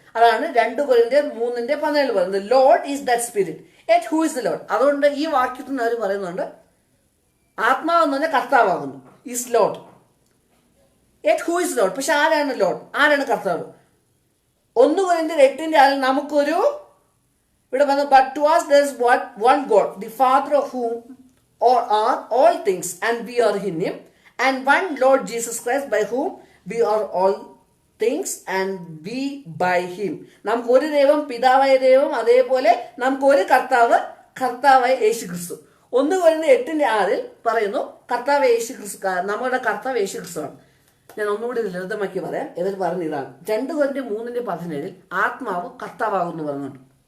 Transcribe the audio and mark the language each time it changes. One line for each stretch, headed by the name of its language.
Malayalam: അതാണ് 2 കൊരിന്ത്യർ 3:17 പറയുന്നത്,
English: Lord is that spirit. Yet who is the Lord?
Malayalam: അതുകൊണ്ട് ഈ വാക്യത്തിൽ നിന്ന് അവർ പറയുന്നുണ്ട് ആത്മാവെന്ന് പറഞ്ഞാൽ കർത്താവാകുന്നു,
English: Is Lord. Yet who is Lord?
Malayalam: പക്ഷെ ആരാണ് ലോർഡ്? ആരാണ് കർത്താവ്? 1 കൊരിന്ത്യർ 8:6 നമുക്കൊരു ഇവിടെ പറഞ്ഞു,
English: But to us there is one God, the Father of whom are all things, and we are in him, and one Lord Jesus Christ, by whom we are all things and we by him.
Malayalam: നമുക്ക് ഒരു ദൈവം, പിതാവായ ദൈവം, അതേപോലെ നമുക്ക് ഒരു കർത്താവായ യേശു ക്രിസ്തു. 1 കൊരിന്ത്യർ 8:6 പറയുന്നു കർത്താവ് യേശു ക്രിസ്തു, നമ്മുടെ കർത്താവ് യേശു ക്രിസ്തുവാണ്. ഞാൻ ഒന്നുകൂടി ലളിതമാക്കി പറയാം. ഇതിൽ പറഞ്ഞ ഇതാണ്, 2 കൊരിന്ത്യർ 3:17 ആത്മാവ് കർത്താവാകുന്നു പറയുന്നുണ്ട്.